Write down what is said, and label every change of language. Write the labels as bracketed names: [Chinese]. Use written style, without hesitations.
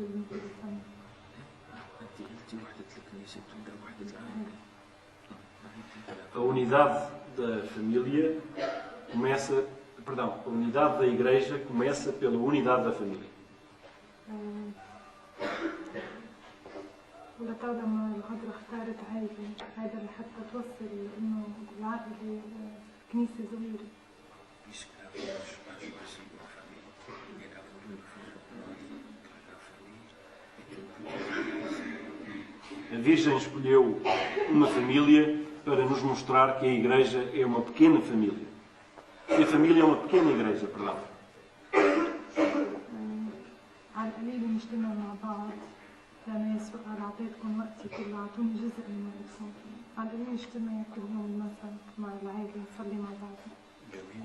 [Arabic] أنت قلتي وحدة الكنيسة بتبدأ وحدة العائلة. [Portuguese] A unidade da família começa, perdão, a unidade da igreja começa pela unidade da família. [Arabic] ولطالما لما العذراء اختارت عائلة هذا لحتى توصل إنه العائلة كنيسة صغيرة. [French] Puisque la Vierge a choisi une famille, elle a voulu faire que la famille est une petite. [Portuguese] A Virgem escolheu uma família para nos mostrar que a igreja é uma pequena família. Que a família é uma pequena igreja, perdão. [Arabic] على القليل نجتمع مع بعض لأن يسوع قال أعطيتكم وقتي كله أعطوني جزء من وقتكم. على القليل نجتمع كل يوم مثلا مع العائلة نصلي مع بعض.